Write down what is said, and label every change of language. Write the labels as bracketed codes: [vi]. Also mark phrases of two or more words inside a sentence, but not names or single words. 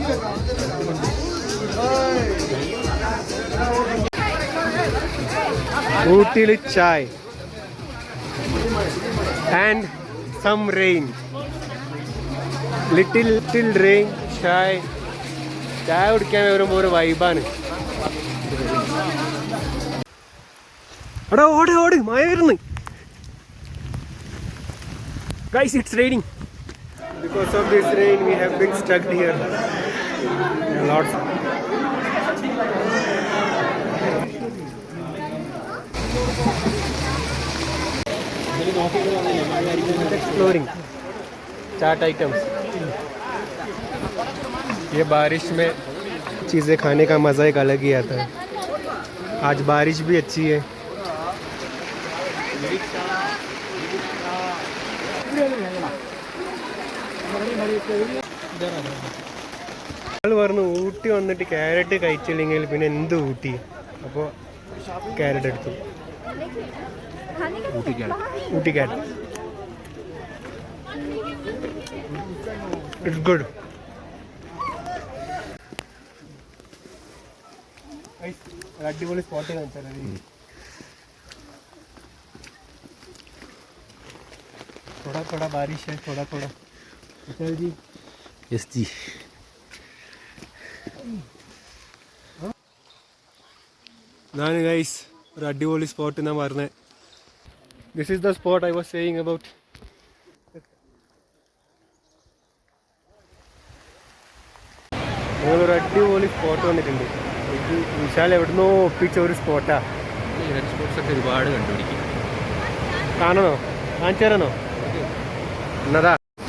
[en] ഊട്ടിയിൽ chai and some rain, little rain. [ml] ചായ കുടിക്കാൻ വരുമ്പോൾ ഒരു വൈബാണ്. എടാ ഓട് മഴ വരുന്നു. [en] Guys, it's raining. Because of this rain, we have been stuck here. Lots. Exploring चाट आइटम्स. [hi] ये बारिश में चीज़ें खाने का मज़ा एक अलग ही आता है. आज बारिश भी अच्छी है. [ml] പറഞ്ഞു ഊട്ടി വന്നിട്ട് ക്യാരറ്റ് കഴിച്ചില്ലെങ്കിൽ പിന്നെ എന്ത് ഊട്ടി. അപ്പോൾ ക്യാരറ്റ് എടുത്തു. [en] Ooty carrot it's good. [ml] അടിപൊളി സ്പോട്ട് കാണിച്ചാൽ [hi] थोड़ा बारिश है, थोड़ा चल जी. यस जी. [ml] ഞാൻ ഗൈസ് ഒരു അടിപൊളി സ്പോട്ട് ഞാൻ പറഞ്ഞത്. [en] this is the spot I was saying about. [ml] ഞങ്ങളൊരു അടിപൊളി സ്പോട്ട് വന്നിട്ടുണ്ട്. ഇത് വിശാൽ എവിടുന്നോ ഒപ്പിച്ച ഒരു സ്പോട്ടാ. സ്പോട്ട്സൊക്കെ ഒരുപാട് കണ്ടുപിടിക്കും. കാണണോ? കാണിച്ചു തരണോ? എന്നതാ